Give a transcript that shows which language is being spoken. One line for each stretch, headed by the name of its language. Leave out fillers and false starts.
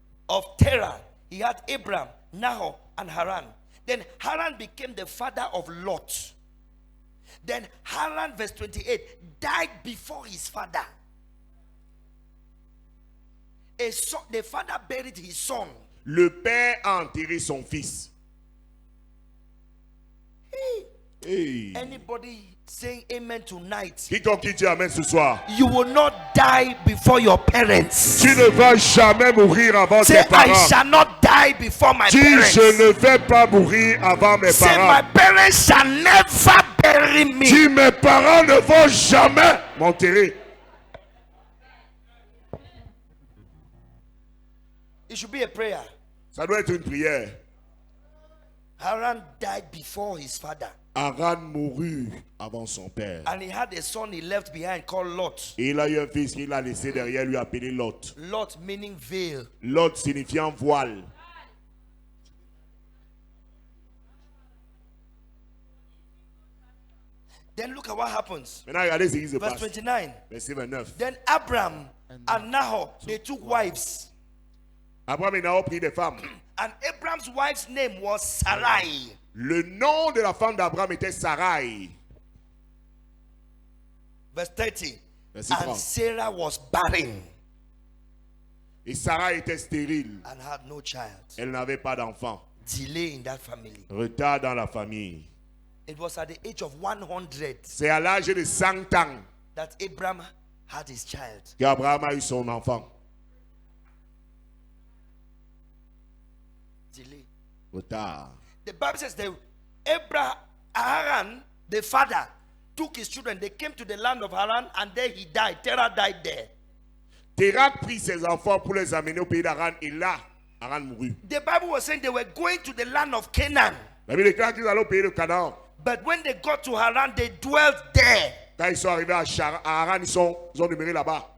English: Of Terah, he had Abraham, Nahor, and Haran. Then Haran became the father of Lot. Then Haran, verse 28, died before his father. The father buried his son.
French: Le père a enterré son fils.
English: Hey. Anybody saying amen tonight?
French: Quiconque qui dit amen ce soir.
English: You will not die before your parents.
French: Tu ne vas jamais mourir avant
English: Say,
French: tes parents.
English: I shall not die before my
French: Dis,
English: parents.
French: je ne vais pas mourir avant mes
English: Say, my
French: parents.
English: parents shall never bury me.
French: Dis, mes parents ne vont jamais m'enterrer.
English: It should be a prayer.
French: Ça doit être une prière.
English: Haran died before his father.
French: Haran mourut avant son père.
English: And he had a son he left behind called Lot.
French: Et il a eu un fils qu'il a laissé derrière lui appelé Lot.
English: Lot meaning veil.
French: Lot signifiant voile.
English: Then look at what happens.
French: Maintenant, regardez ce qui se
English: Verse
French: passe.
English: 29.
French: Verset 29.
English: Then Abraham and Nahor, they took wives.
French: Abraham et Nahor prirent des femmes.
English: And Abraham's wife's name was Sarai.
French: Le nom de la femme d'Abraham était Sarai.
English: Verse 30.
French: Verset
English: And
French: 30.
English: Sarah was barren
French: Et Sarah était stérile.
English: and had no child.
French: Elle n'avait pas d'enfant.
English: Delay in that family.
French: Retard dans la famille.
English: It was at the age of 100
French: C'est à l'âge de 100 ans
English: that Abraham had his child.
French: qu'Abraham a eu son enfant.
English: Delay.
French: Retard.
English: The Bible says that Abraham, Haran, the father, took his children. They came to the land of Haran and there he died. Terah died there.
French: Térak prit ses enfants pour les amener au pays d'Aran et là, Haran mourut.
English: The Bible was saying they were going to the land of Canaan.
French: La Bible déclare qu'ils allaient au pays de Canaan.
English: But when they got to Haran, they dwelt there.
French: Quand ils sont arrivés à Haran, ils ont demeuré là-bas.